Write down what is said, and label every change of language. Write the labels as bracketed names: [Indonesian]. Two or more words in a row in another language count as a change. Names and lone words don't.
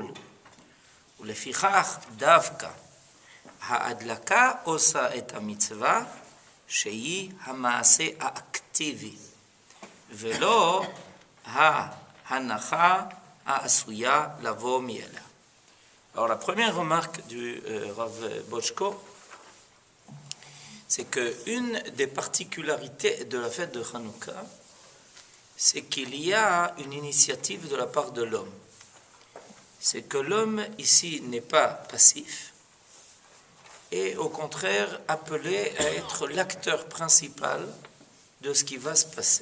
[Hebrew] ולפיכך דווקא ההדלקה עושה את המצווה שהיא המעשה האקטיבי ולא ההנחה העשויה לבוא מאליה. [French] Alors la première remarque du Rav Bochko, c'est que une des particularités de la fête de Hanouka, c'est qu'il y a une initiative de la part de l'homme. C'est que l'homme ici n'est pas passif, et au contraire appelé à être l'acteur principal de ce qui va se passer.